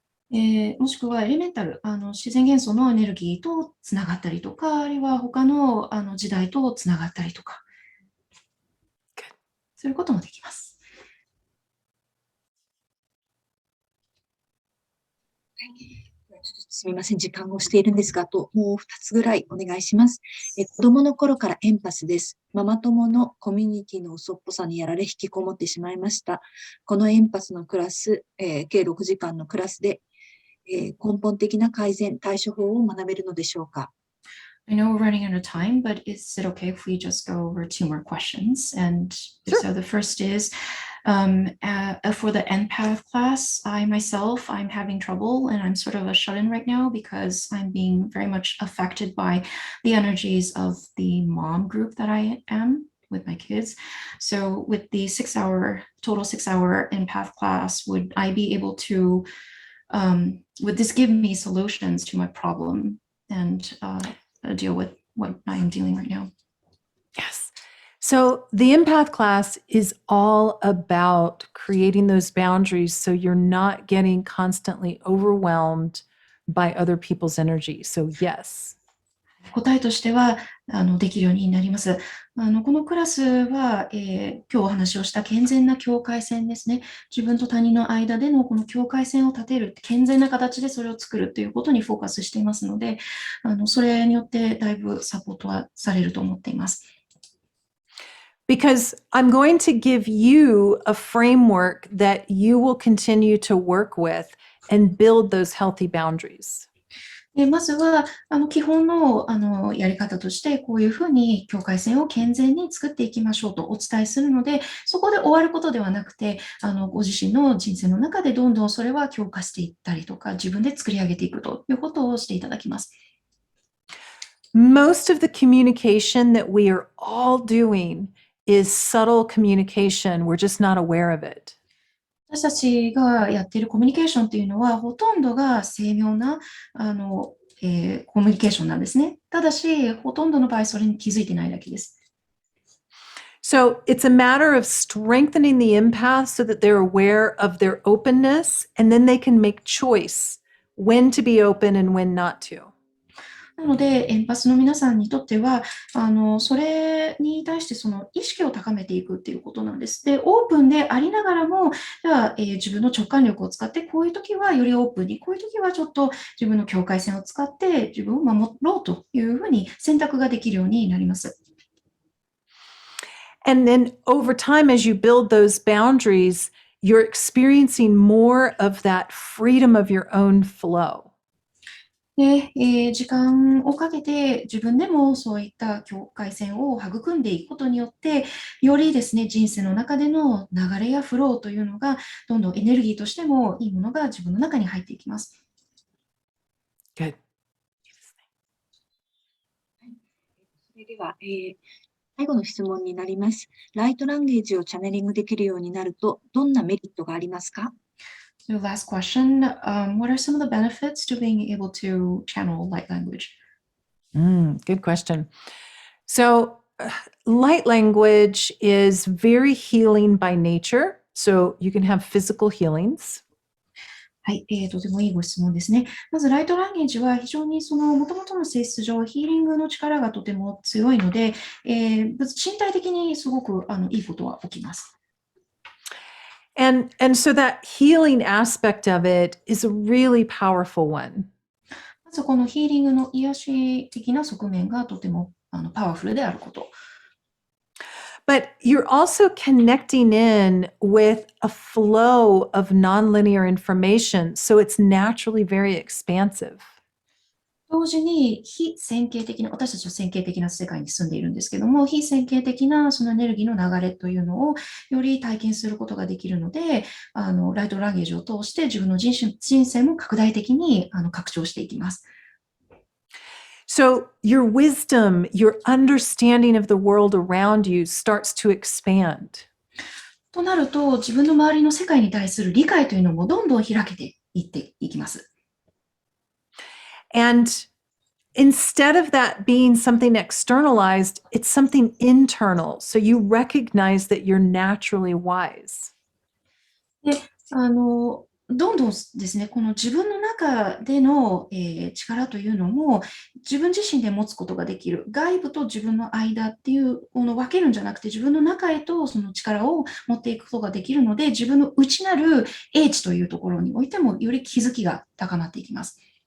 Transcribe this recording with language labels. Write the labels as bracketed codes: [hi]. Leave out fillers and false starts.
[ja] もしくはエレメンタル、自然元素のエネルギーとつながったりとか、あるいは他の時代とつながったりとか、そういうこともできます。すみません、時間を押しているんですが、あともう2つぐらいお願いします。子供の頃からエンパスです。ママ友のコミュニティの嘘っぽさにやられ引きこもってしまいました。このエンパスのクラス、計6時間のクラスで、根本的な改善、対処法を学べるのでしょうか。 [en] I know we're running out of time, but is it okay if we just go over 2 more questions? And so the first is, for the empath class, I'm having trouble and I'm sort of a shut-in right now because I'm being very much affected by the energies of the mom group that I am with my kids. So with the total 6-hour empath class, would I be able to, would this give me solutions to my problem and deal with what I'm dealing right now? Yes. So the empath class is all about creating those boundaries so you're not getting constantly overwhelmed by other people's energy. So yes. [ja] 答えとしてはできるようになります。このクラスは、今日お話をした健全な境界線ですね。自分と他人の間でのこの境界線を立てる、健全な形でそれを作るということにフォーカスしていますので、それによってだいぶサポートはされると思っています。 [en] Because I'm going to give you a framework that you will continue to work with and build those healthy boundaries. [ja] まずは基本のやり方としてこういうふうに境界線を健全に作っていきましょうとお伝えするので、そこで終わることではなくてご自身の人生の中でどんどんそれは強化していったりとか自分で作り上げていくということをしていただきます。 [en] Most of the communication that we are all doing is subtle communication. We're just not aware of it. [ja] 私たちがやっているコミュニケーションというのはほとんどが精妙なコミュニケーションなんですね。ただし、ほとんどの場合それに気づいてないだけです。 [en] So it's a matter of strengthening the empath so that they're aware of their openness and then they can make choice when to be open and when not to. [ja] なので、エンパスの皆さんにとっては、それに対してその意識を高めていくっていうことなんです。で、オープンでありながらも、では、自分の直感力を使って、こういう時はよりオープンに、こういう時はちょっと自分の境界線を使って自分を守ろうというふうに選択ができるようになります。 [en] And then over time, as you build those boundaries, you're experiencing more of that freedom of your own flow. [ja] で、時間をかけて自分でもそういった境界線を育んでいくことによって、よりですね、人生の中での流れやフローというのが、どんどんエネルギーとしてもいいものが自分の中に入っていきます。 Good. それでは、最後の質問になります。ライトランゲージをチャネリングできるようになると、どんなメリットがありますか？ [en] So last question, what are some of the benefits to being able to channel light language? Good question. So light language is very healing by nature. So you can have physical healings. [ja] はい、とてもいいご質問ですね。まず、ライトランゲージは非常にその元々の性質上、ヒーリングの力がとても強いので、身体的にすごくいいことは起きます。 [en] And so that healing aspect of it is a really powerful one. [ja] まずこのヒーリングの癒し的な側面がとてもパワフルであること。 [en] But you're also connecting in with a flow of nonlinear information, so it's naturally very expansive. [ja] 同時に非線形的な、私たちは線形的な世界に住んでいるんですけども、非線形的なそのエネルギーの流れというのをより体験することができるので、ライトランゲージを通して自分の人生も拡大的に拡張していきます。 [en] So your wisdom, your understanding of the world around you starts to expand. [ja] となると、自分の周りの世界に対する理解というのもどんどん開けていっていきます。 [en] And instead of that being something externalized, it's something internal. So you recognize that you're naturally wise. [ja] で、どんどんですね、この自分の中での、力というのも自分自身で持つことができる。外部と自分の間っていう、この分けるんじゃなくて自分の中へとその力を持っていくことができるので、自分の内なる英知というところにおいてもより気づきが高まっていきます。